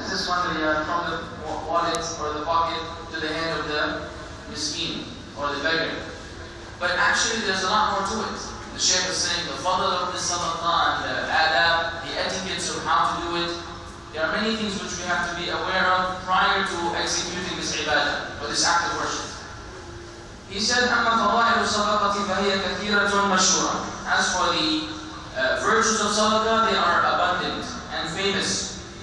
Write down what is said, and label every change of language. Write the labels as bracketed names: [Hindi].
[English] Is this 1 riyal from the wallet or the pocket to the hand of the miskin or the beggar? But actually there's a lot more to it. The Shaykh is saying the fadl of the Sadaqah and the adab, the etiquettes of how to do it. There are many things which we have to be aware of prior to executing this ibadah, or this act of worship. He said, [Arabic] أَمَّا فَضَائِلُ الصَّدَقَةِ فَهِيَ كَثِيرَةٌ مَشْهُورَةٌ. [English] As for the virtues of Sadaqah, they are abundant and famous.